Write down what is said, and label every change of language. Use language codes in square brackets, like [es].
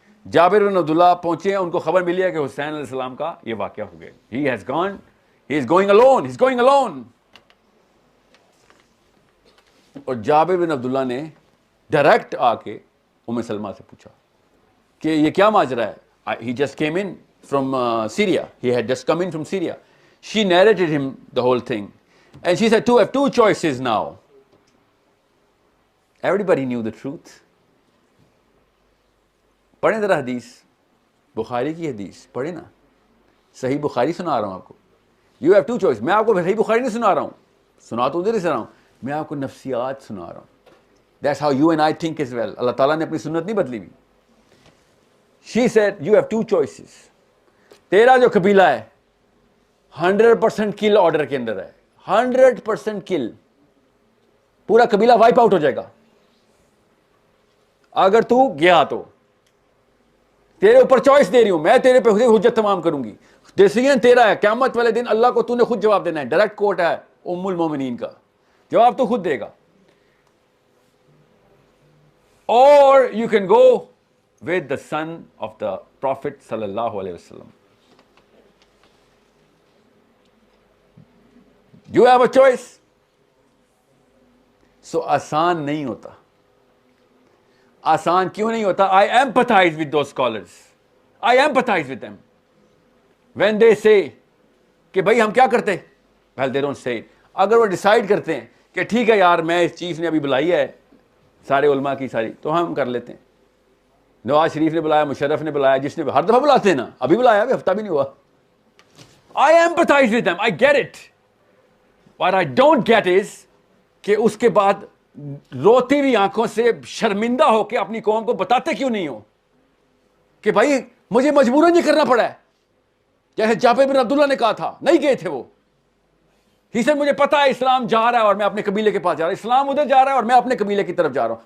[ur] جابر بن عبداللہ پہنچے ہیں, ان کو خبر ملی ہے کہ حسین علیہ السلام کا یہ واقعہ ہو گیا. [en] He has gone, he is going alone, he is going alone. [ur] اور جابر بن عبداللہ نے ڈائریکٹ آ کے ام سلمہ سے پوچھا کہ یہ کیا ماجرا ہے. [en] He just came in from Syria. He had just come in from Syria. She narrated him the whole thing. And she said, I have two choices now. Everybody knew the truth. [ur] پڑھیں ذرا حدیث, بخاری کی حدیث پڑھیں نا, صحیح بخاری سنا رہا ہوں آپ کو. [en] You have two choices. [ur] میں آپ کو صحیح بخاری نہیں سنا رہا ہوں, سنا تو ادھر ہی سے رہا ہوں, میں آپ کو نفسیات سنا رہا ہوں. [en] That's how you and I think as well. [ur] اللہ تعالیٰ نے اپنی سنت نہیں بدلی ہوئی. [en] She said, you have two choices. [ur] تیرا جو قبیلہ ہے 100% کل آرڈر کے اندر ہے, 100% کل, پورا قبیلہ وائپ آؤٹ ہو جائے گا اگر تو گیا تو. تیرے اوپر چوائس دے رہی ہوں, میں تیرے پہ حجت تمام کروں گی, ڈیسیژن تیرا ہے. قیامت والے دن اللہ کو تو نے خود جواب دینا ہے. ڈائریکٹ کوٹ ہے ام المومنین کا, جواب تو خود دے گا. [en] Or you can go with the son of the Prophet sallallahu alaihi wasallam. You have a choice. [ur] So آسان نہیں ہوتا. آسان کیوں نہیں ہوتا؟ [en] I empathize with those scholars. I empathize with them. When they say [ur] کہ بھائی ہم کیا کرتے, [en] well they don't say it. [ur] اگر وہ ڈیسائیڈ کرتے ہیں کہ ٹھیک ہے یار, میں اس چیف نے ابھی بلائی ہے سارے علماء کی ساری, تو ہم کر لیتے ہیں. نواز شریف نے بلایا, مشرف نے بلایا, جس نے ہر دفعہ بلاتے ہیں نا, ابھی بلایا, ابھی ہفتہ بھی نہیں ہوا. [en] I empathize with them. I get it. What I don't get is [ur] کہ اس کے بعد روتی ہوئی آنکھوں سے شرمندہ ہو کے اپنی قوم کو بتاتے کیوں نہیں ہو کہ بھائی مجھے مجبوراً یہ کرنا پڑا ہے. جیسے جابر بن عبداللہ نے کہا تھا, نہیں گئے تھے وہ. ہی سر مجھے پتا ہے اسلام جا رہا ہے اور میں اپنے قبیلے کے پاس جا رہا ہوں, اسلام ادھر جا رہا ہے اور میں اپنے قبیلے کی طرف جا رہا ہوں.